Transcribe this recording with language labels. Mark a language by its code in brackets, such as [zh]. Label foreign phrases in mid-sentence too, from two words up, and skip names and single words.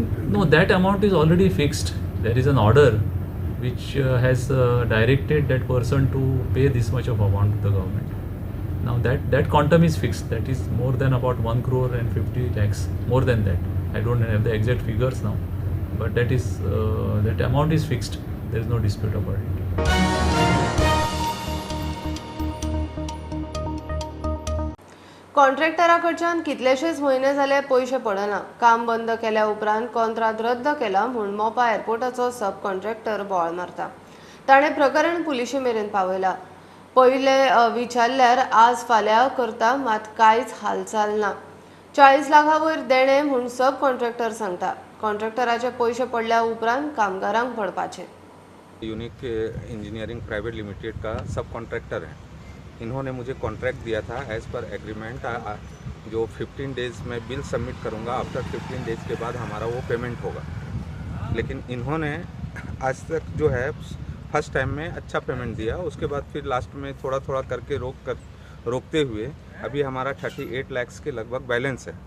[en] No, that amount is already fixed. There is an order which has directed that person to pay this much of amount to the government. Now that quantum is fixed. That is more than about 1 crore and 50 lakhs. More than that. I don't have the exact figures now, but that is that amount is fixed. There is no dispute about it. [kok] कॉन्ट्रॅक्टराकडच्यान कितलेशेच म्हयने जाले पयशे पडना. काम बंद केल्या उपरांत कॉन्ट्रॅक्ट रद्द केला म्हूण मोपा एअरपोर्टाचो [en] sub contractor [kok] बोवाळ मारता. ताणें प्रकरण पुलिशे मेरेन पावयलां. पयले विचारल्यार आज फाल्यां करता, मात कांयच हालचाल ना. 40 लाखा वयर देणे म्हूण [en] sub contractor [kok] सांगता. कॉन्ट्रॅक्टराचे पयशे पडल्या उपरांत कामगारांक पडपाचे. [hi] यूनिक इंजीनियरिंग प्राइवेट लिमिटेड का [en] sub contractor [hi] है. इन्होंने मुझे कॉन्ट्रैक्ट दिया था [en] as per agreement [hi] जो 15 डेज़ में [en] bill submit [hi] करूंगा. [en] after 15 days [hi] के बाद हमारा वो पेमेंट होगा. लेकिन इन्होंने आज तक जो है [en] first time [hi] में अच्छा पेमेंट दिया, उसके बाद फिर लास्ट में थोड़ा थोड़ा करके रोकते हुए अभी हमारा 38 लाख के लगभग बैलेंस है.